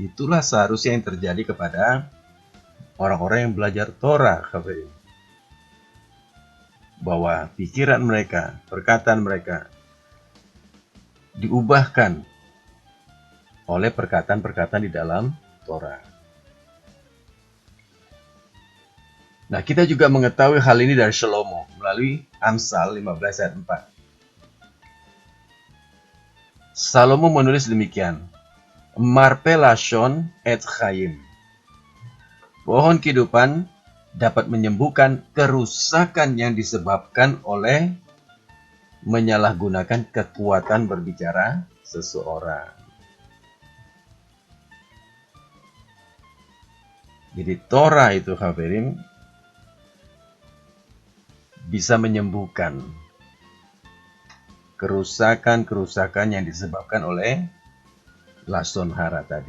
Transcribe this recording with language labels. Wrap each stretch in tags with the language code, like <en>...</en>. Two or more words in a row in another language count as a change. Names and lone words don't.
<id>Itulah seharusnya yang terjadi kepada orang-orang yang belajar Torah, bahwa pikiran mereka, perkataan mereka diubahkan oleh perkataan-perkataan di dalam Torah. Nah, kita juga mengetahui hal ini dari Shlomo melalui Amsal 15 ayat 4. Salomo menulis demikian,</id> <he>מרפא לשון עץ חיים.</he> <id>Pohon kehidupan dapat menyembuhkan kerusakan yang disebabkan oleh menyalahgunakan kekuatan berbicara seseorang. Jadi Torah itu, Khaverim, bisa menyembuhkan kerusakan-kerusakan yang disebabkan oleh</id> <he>לשון הרע</he> <id>tadi.</id>